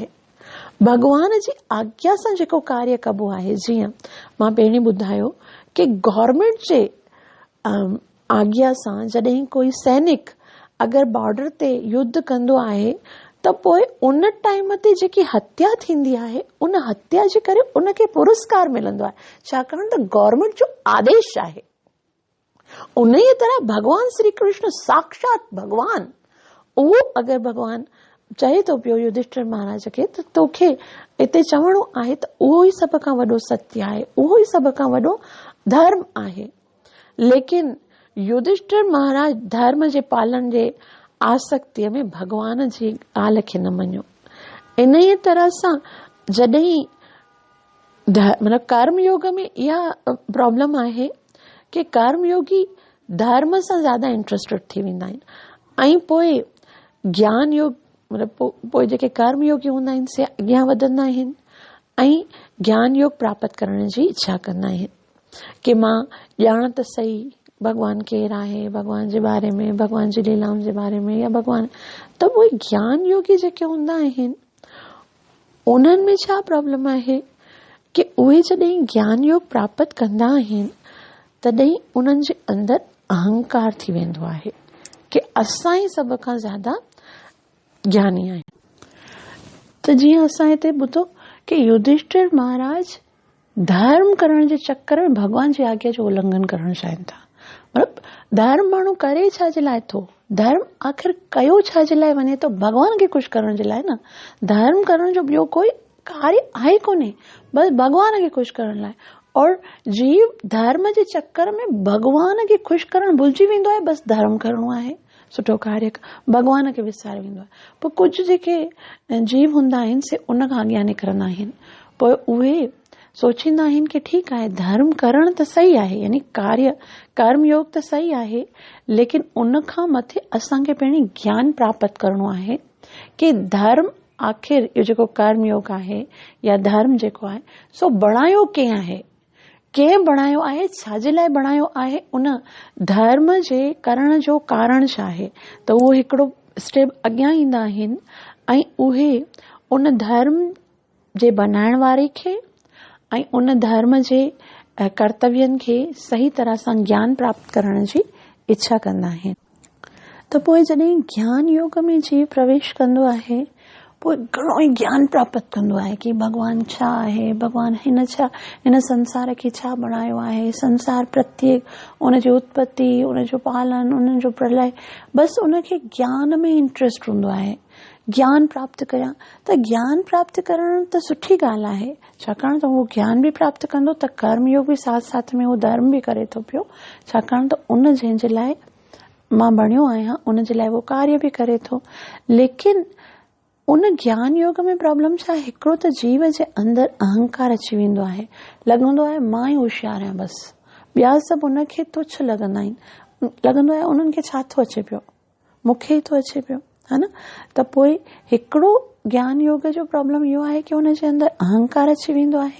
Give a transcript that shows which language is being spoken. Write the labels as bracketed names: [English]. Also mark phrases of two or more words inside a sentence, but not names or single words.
[Sindhi] भगवान जी आज्ञा सां जेको कार्य कबो आहे, जीअं मां पहिरीं ॿुधायो कि गवर्नमेंट जे आज्ञा सां जॾहिं कोई सैनिक अगरि बॉर्डर ते युद्ध कंदो आहे त पोइ उन टाइम ते जेकी हत्या थींदी आहे, उन हत्या जे करे उनखे पुरस्कार मिलंदो आहे, छाकाणि त गवर्नमेंट जो आदेश आहे। उन ई तरह भगवान श्री कृष्ण साक्षात भगवान, उहो अगरि भगवान चए थो पियो युधिष्ठिर महाराज खे त तोखे हिते चवणो आहे त उहो ई सभ खां वॾो सत्य आहे, उहो ई सभ खां वॾो धर्म आहे। लेकिन युधिष्ठिर महाराज धर्म जे पालन जे आसक्तिअ में भगवान जी ॻाल्हि खे न मञियो। इन ई तरह सां जॾहिं मतलब कर्मयोग में इहा प्रॉब्लम आहे कि कर्मयोगी धर्म सां ज्यादा इंट्रस्टेड थी वेंदा आहिनि ऐं पोइ ज्ञान योग मतलब पोइ जेके कर्मयोगी हूंदा आहिनि से अॻियां वधंदा आहिनि ऐं ज्ञान योग प्राप्त करण जी इच्छा कंदा आहिनि कि मां ॼाण त सही भगवान केरु आहे, भगवान जे बारे में, भगवान जी लीलाउनि जे बारे में, या भगवान त उहे ज्ञान योगी जेके हूंदा आहिनि उन्हनि में छा प्रॉब्लम आहे कि उहे जॾहिं ज्ञान योग प्राप्त कंदा आहिनि तॾहिं उन्हनि जे अंदरि अहंकार थी वेंदो आहे कि असां ई सभ खां ज्यादा ज्ञानी आहियूं। त जीअं असां हिते ॿुधो कि युधिष्ठिर महाराज धर्म करण जे चक्कर में भगवान जी आज्ञा जो उल्लंघन करणु चाहिनि था। मतलब धर्म माण्हू करे छा जे लाइ थो, धर्म आख़िर कयो छा जे लाइ वञे थो, भगवान खे ख़ुशि करण जे लाइ न। धर्म करण जो ॿियो कोई कार्य आहे कोन्हे, बस भगवान खे ख़ुशि करण लाइ। और जीव धर्म जे चक्कर में भगवान खे ख़ुशि करण भुलिजी वेंदो आहे, बस धर्म करणो आहे, सुठो कार्य भगवान खे विसारे वेंदो आहे। पोइ कुझु जेके जीव हूंदा आहिनि से उन खां अॻियां निकिरंदा आहिनि, पोइ उहे सोचींदा आहिनि कि ठीकु आहे धर्म करण त सही आहे, यानी कार्य कर्मयोग त सही आहे, लेकिन उन खां मथे असांखे पहिरीं ज्ञान प्राप्त करणो आहे कि धर्म आख़िर इहो जेको कर्मयोग आहे या धर्म जेको आहे सो बणायो कंहिं आहे, कंहिं बणायो आहे, छाजे लाइ बणायो आहे, उन धर्म जे करण जो कारण छा आहे। त उहो हिकिड़ो स्टेप अॻियां ईंदा आहिनि ऐं उहे उन धर्म जे बनाइण वारे खे ऐं उन धर्म जे कर्तव्यनि खे सही तरह सां ज्ञान प्राप्त करण जी इच्छा कंदा आहिनि। त पोइ जॾहिं ज्ञान योग में जीव प्रवेश कंदो आहे पोइ घणो ई ज्ञान प्राप्त कंदो आहे कि भगवान छा आहे, भगवान हिन संसार खे छा बणायो आहे, संसार प्रत्येक उनजी उत्पत्ति, उनजो पालन, उनजो प्रलय, बस उनखे ज्ञान में इंट्रस्ट हूंदो आहे। ज्ञान प्राप्त कयां त ज्ञान प्राप्त करण त सुठी ॻाल्हि आहे, छाकाणि त उहो ज्ञान बि प्राप्त कंदो त कर्मयोग बि साथ साथ में उहो धर्म बि करे थो पियो, छाकाणि त उन जंहिंजे लाइ मां बणियो आहियां उन जे लाइ उहो कार्य बि करे थो। लेकिन उन ज्ञान योग में प्रॉब्लम छा आहे, हिकिड़ो त जीव जे अंदरि अहंकार अची वेंदो आहे, लॻंदो आहे मां ई होशियार आहियां, बस ॿिया सभु उनखे तुच्छ लॻंदा आहिनि, लॻंदो आहे उन्हनि खे छा थो अचे पियो, मूंखे ई थो अचे पियो, है न। त पोइ हिकिड़ो ज्ञान योग जो प्रॉब्लम इहो आहे कि उन जे अंदरि अहंकार अची वेंदो आहे।